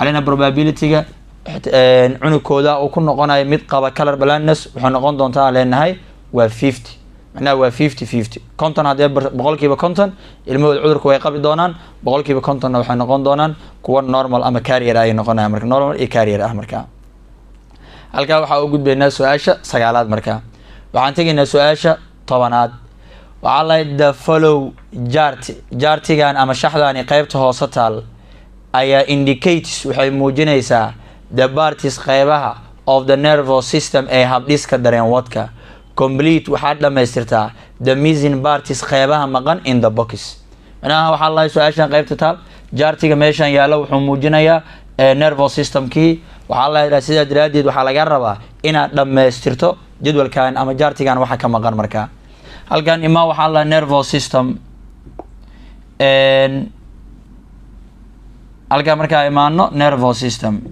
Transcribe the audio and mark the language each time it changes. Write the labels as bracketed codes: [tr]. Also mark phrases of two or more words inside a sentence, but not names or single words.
[so] leenahay probability-ga cunugkooda uu ku noqonayo mid qaba [en] color blindness [so] wuxuu noqon doontaa leenahay waa 50 macnaha waa 50-50 konton haddee boqolkiiba konton ilmahooda cudurka way qabi doonaan boqolkiiba kontonna waxay noqon doonaan kuwa normal ama carrier ay noqonayaan marka normal iyo carrier ah marka halkaa waxaa u gudbaynaa su-aasha 9aad marka waxaan tegaynaa su-aasha 10aad waxaa lahay [en] the follow [so] jartigan ama shaxdani qaybta hoose taal ayaa indicates waxay muujinaysaa [en] the parties [so] qaybaha of [en] the nervous system [so] ee habdhiska dareenwadka complete waxaa dhamaystirtaa [en] the missing parties [so] qaybaha maqan [en] in the box [so] macnaha waxaa lahay su-aashan qaybta taal jartiga meeshan yaalo wuxuu muujinayaa [en] nervous systemkii [so] waxaa lahaa sidaa daraaddeed waxaa laga rabaa inaad dhamaystirto jadwalkan ama jartigan waxa ka maqan markaa halkan imaa waxaa lahaa [en] nervous system [so] halkan markaa imaano [en] nervous system